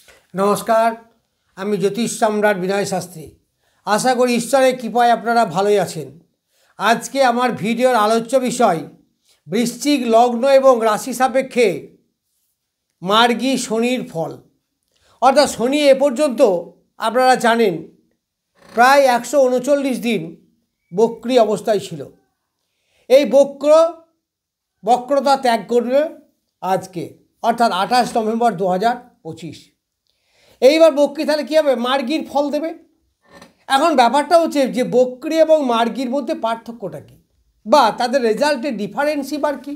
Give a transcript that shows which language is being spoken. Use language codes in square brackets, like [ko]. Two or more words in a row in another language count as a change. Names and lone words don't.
[bn] নমস্কার আমি জ্যোতিষ সম্রাট বিনয় শাস্ত্রী আশা করি ঈশ্বরের কৃপায় আপনারা ভালোই আছেন। আজকে আমার ভিডিওর আলোচ্য বিষয় বৃশ্চিক লগ্ন এবং রাশি সাপেক্ষে মার্গী শনির ফল। অর্থাৎ শনি এ পর্যন্ত আপনারা জানেন প্রায় 139 দিন বক্রী অবস্থায় ছিল। এই বক্রতা ত্যাগ করবে আজকে অর্থাৎ 28 নভেম্বর 2025। এইবার বক্রি তাহলে কী হবে, মার্গীর ফল দেবে। এখন ব্যাপারটা হচ্ছে যে বক্রি এবং মার্গীর মধ্যে পার্থক্যটা কী বা তাদের [en] result difference [bn] বা কী।